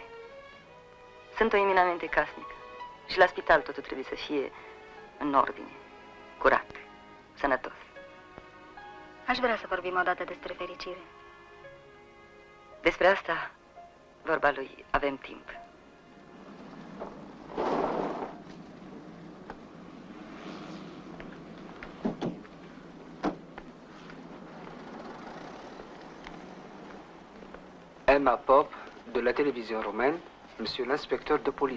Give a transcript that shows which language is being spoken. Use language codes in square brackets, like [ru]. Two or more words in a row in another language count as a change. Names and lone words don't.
[ro] Sunt o eminamente casnică. Și la spital totul trebuie să fie în ordine, curat, sănătos. Aș vrea să vorbim odată despre fericire. Despre asta, vorba lui, avem timp. [fr] Emma Pop, de la télévision romaine, monsieur l'inspecteur de police.